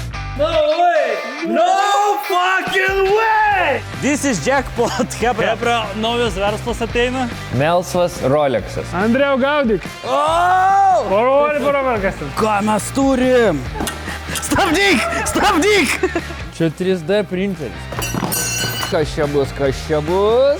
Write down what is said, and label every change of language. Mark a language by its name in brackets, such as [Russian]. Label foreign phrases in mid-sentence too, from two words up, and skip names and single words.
[English] No way! No fucking way! This is jackpot, [Lithuanian] hebra. Hebra, naujas verslas ateina. Melsvas Rolexas. Andrėjau, gaudyk. Oh! Parodyk, kas ten. Ką mes turim? Stabdyk! Stabdyk! Čia 3D printeris. Kas čia bus, kas čia bus?